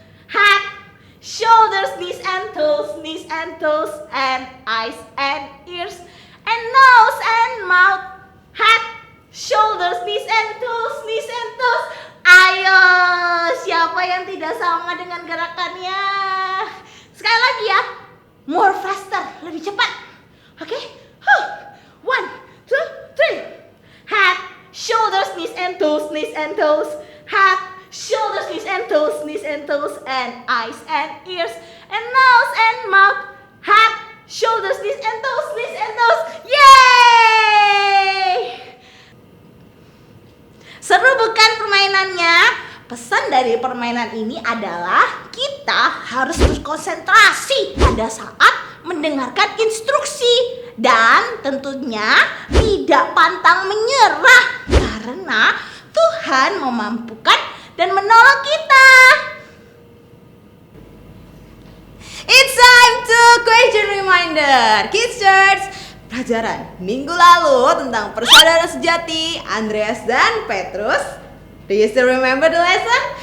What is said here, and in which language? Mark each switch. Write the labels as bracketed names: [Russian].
[English] Head, shoulders, knees and toes, knees and toes, and eyes and ears and nose and mouth. Head, shoulders, knees and toes, knees and toes. [Indonesian] Ayo, siapa yang tidak sama dengan gerakannya? Sekali lagi ya, [English] more faster, [Indonesian] lebih cepat. Oke, 1, 2, 3. [English] Head, shoulders, knees and toes, knees and toes. Head, shoulders, knees and toes, knees and toes, and eyes and ears and nose and mouth. Head, shoulders, knees and toes, knees and toes. Yeay! [Indonesian] Seru bukan permainannya? Pesan dari permainan ini adalah kita harus berkonsentrasi pada saat mendengarkan instruksi dan tentunya tidak pantang menyerah karena Tuhan memampukan dan menolong kita. [English] It's time to question reminder. [Indonesian] Kids Church, pelajaran minggu lalu tentang persaudaraan sejati Andreas dan Petrus. [English] Do you still remember the lesson?